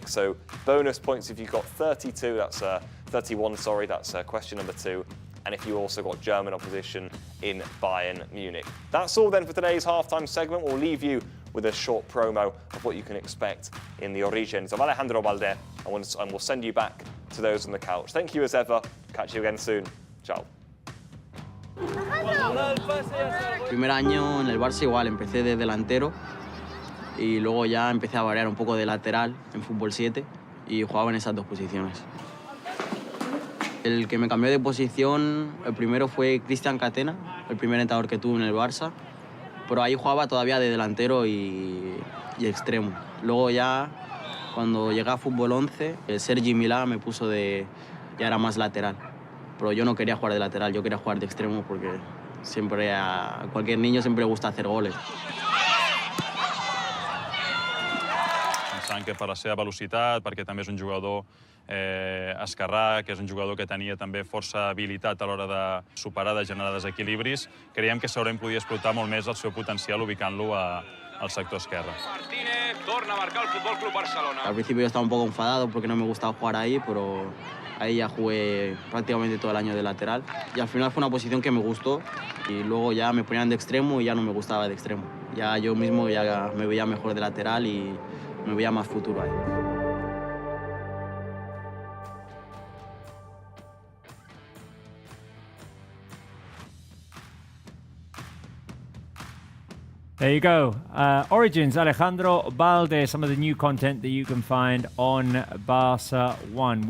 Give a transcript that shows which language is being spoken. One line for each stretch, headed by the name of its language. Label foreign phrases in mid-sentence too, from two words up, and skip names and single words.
English: So bonus points if you got 32, that's 31, sorry, that's question number 2. And if you also got German opposition in Bayern Munich. That's all then for today's halftime segment. We'll leave you with a short promo of what you can expect in the origins of Alejandro Balde, and we'll send you back to those on the couch. Thank you as ever. Catch you again soon. Ciao.
Spanish: Primer año en el Barça igual, empecé de delantero y luego ya empecé a variar un poco de lateral en fútbol 7 y jugaba en esas 2 posiciones. El que me cambió de posición, el primero fue Cristian Catena, el primer entrenador que tuve en el Barça, pero ahí jugaba todavía de delantero y extremo. Luego ya, cuando llegué a fútbol 11, el Sergi Milà me puso ya era más lateral, pero yo no quería jugar de lateral, yo quería jugar de extremo porque siempre a cualquier niño siempre le gusta hacer goles.
Catalan: Pensant que per la seva velocitat, perquè també és un jugador esquerrà, que és un jugador que tenia també força habilitat a l'hora de superar, de generar desequilibris, creiem que segurament podia explotar molt més el seu potencial ubicant-lo al sector esquerre. Martínez torna a marcar el Fútbol Club Barcelona.
Spanish: Al principio yo estaba un poco enfadado porque no me gustaba jugar ahí, pero ahí ya jugué prácticamente todo el año de lateral. Y al final fue una posición que me gustó y luego ya me ponían de extremo y ya no me gustaba de extremo. Ya yo mismo ya me veía mejor de lateral y me veía más futuro ahí.
English: There you go. Origins, Alejandro Balde, some of the new content that you can find on Barça 1.